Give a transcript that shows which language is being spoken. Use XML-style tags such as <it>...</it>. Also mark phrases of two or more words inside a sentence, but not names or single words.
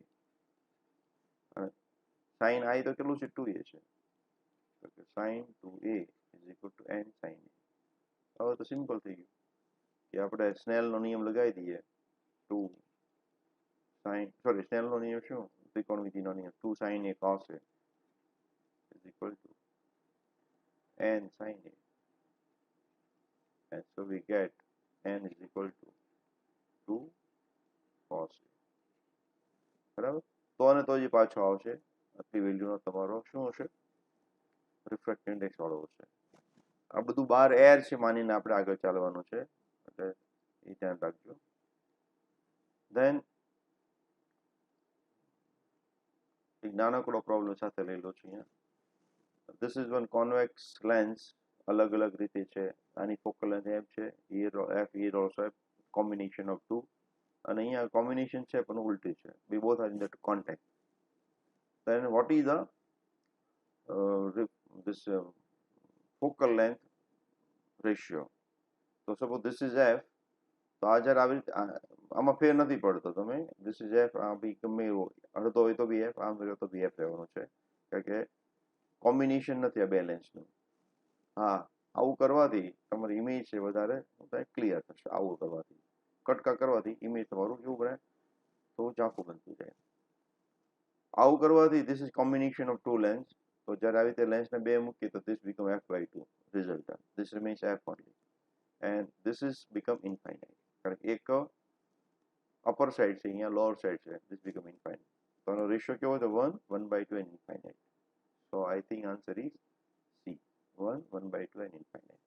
<gu>અને સાઇન આઈ તો કેટલું છે 2a છે, તો કે</gu> <en>sine 2a is equal to n sine a.</en> <gu>હવે તો સિમ્પલ થઈ ગયું કે આપણે સ્નેલનો નિયમ લગાવી દઈએ. સ્નેલનો નિયમ શું, ત્રિકોણમિતિનો નિયમ,</gu> <en>2 sin a cos a is equal to n sin a, and so we get n is equal to 2 cos a,</en> <gu>બરાબર. તો અને તો જે પાછો આવશે આટલી વેલ્યુનો તમારો શું હશે, રિફ્રેક્ટિવ ઇન્ડેક્સ વાળો હશે. આ બધું બહાર એર છે માનીને આપણે આગળ ચાલવાનું છે, એટલે એ ધ્યાન રાખજો. ધેન એક નાનકડો પ્રોબ્લેમ સાથે લઈ લો છું અહીંયા.</gu> <en>this is one convex lens,</en> <gu>અલગ અલગ રીતે છે.</gu> <en>આની focal length એફ છે, f here also f, combination of 2.</en> <gu>અને અહીંયા કોમ્બિનેશન છે પણ ઉલટી છે,</gu> <en>we both are in that contact. Then what is the this focal length ratio?</en> <gu>તો સપોઝ</gu> <en>this is f,</en> <gu>તો આ જ્યારે આવી રીતે આમાં ફેર નથી પડતો, તમે</gu> <en>this is f,</en> <gu>આ બી ગમે એવો અડધો હોય તો બી f, આમ હોય તો બી f રહેવાનું છે, કારણ કે કોમ્બિનેશન નથી આ બેલેન્સનું. હા, આવું કરવાથી તમારી ઇમેજ છે વધારે ક્લિયર થશે. આવું કરવાથી, કટકા કરવાથી ઇમેજ તમારું કેવું બને, તો ઝાંખું બનતું જાય. આવું કરવાથી</gu> <en>this is combination of 2 lens.</en> <gu>તો જ્યારે આવી રીતે લેન્સને બે મૂકીએ તો</gu> <en>this become f/2 result, this remains f only, and this is become infinite.</en> <gu>કારણ કે એક અપર સાઈડ છે, અહીંયા લોઅર સાઈડ છે,</gu> <en>this become infinite.</en> <gu>તો એનો રેશિયો કેવો છે 1 1/2</gu> <en>and infinite. So I think answer is C, 1 1/2 and infinite.</en>